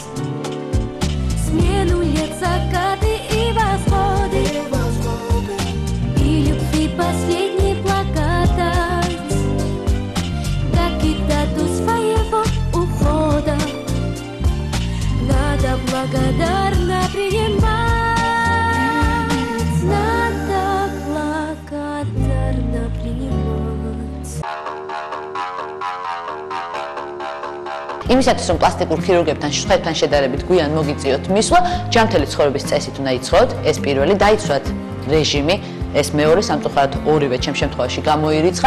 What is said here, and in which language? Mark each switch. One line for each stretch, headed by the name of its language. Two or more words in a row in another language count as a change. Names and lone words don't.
Russian: Смену лет, закаты и восходы, и любви последней благодать, как и дату своего ухода, надо благодарно принимать.
Georgian: იმისათვის რომ პლასტიკურ ქირურგებთან სხვებთან შედარებით გვიან მოგიწიოთ მისვლა, ჯანმრთელი ცხოვრების წესით უნდა იცხოვოთ, ეს პირველი, დაიცვათ რეჟიმი, ეს მეორე სამწუხაროდ ორივე ჩემ შემთხვევაში გამოირიცხა.